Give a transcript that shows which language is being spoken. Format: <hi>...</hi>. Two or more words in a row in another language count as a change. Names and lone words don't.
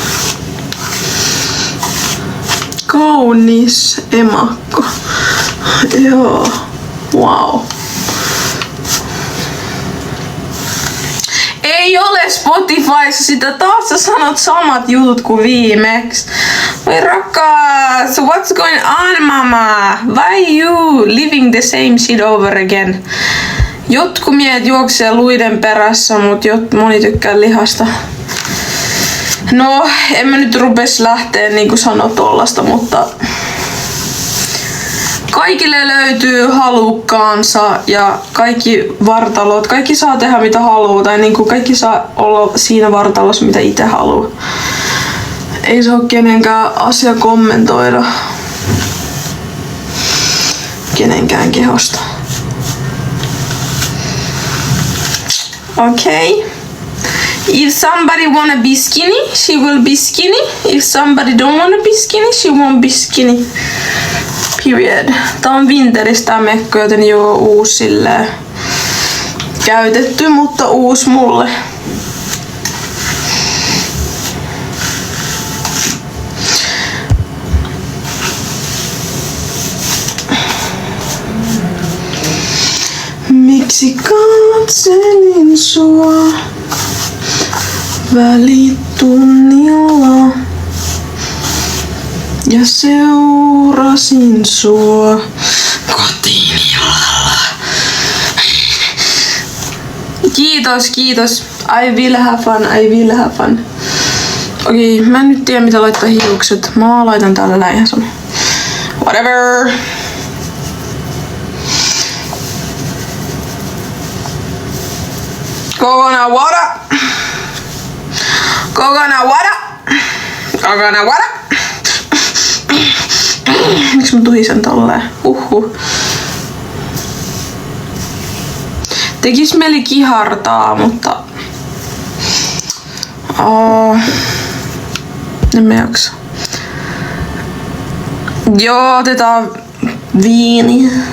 <fi>Kaunis emakko. Joo. Wow. Ei ole Spotifyssa sitä. Taas sä sanot samat jutut kuin viimeksi. Oi rakkaas,</fi> <en>what's going on mama? Why you living the same shit over again?</en> <fi>Jotkut miehet juoksee luiden perässä, mut moni tykkää lihasta. No, en mä nyt rupes lähteä niinku sanoa tollasta, mutta kaikille löytyy halukkaansa ja kaikki vartalot, kaikki saa tehdä mitä haluaa tai niinku kaikki saa olla siinä vartalossa mitä itse haluaa. Ei se oo kenenkään asia kommentoida kenenkään kehosta.</fi> <en>Okay. If somebody wanna be skinny, she will be skinny. If somebody don't wanna be skinny, she won't be skinny. Period.</en> <fi>Tää on Winteristä mekko, joten joo uusi silleen käytetty, mutta uusi mulle. Miksi katselin sua välitunnilla ja seurasin sua kotiin illalla? Kiitos, kiitos.</fi> <en>I will have fun, I will have fun.</en> <fi>Okei, mä en nyt tiedä mitä laittaa hiukset. Mä laitan täällä läihäson. Whatever.</fi> <en>Coconut water. Coconut water. Coconut water.</en> <fi>Miksi mä tuhisen tolleen? Tekis mieli kihartaa, mutta... en mä jaksa. Joo, otetaan viini.</fi>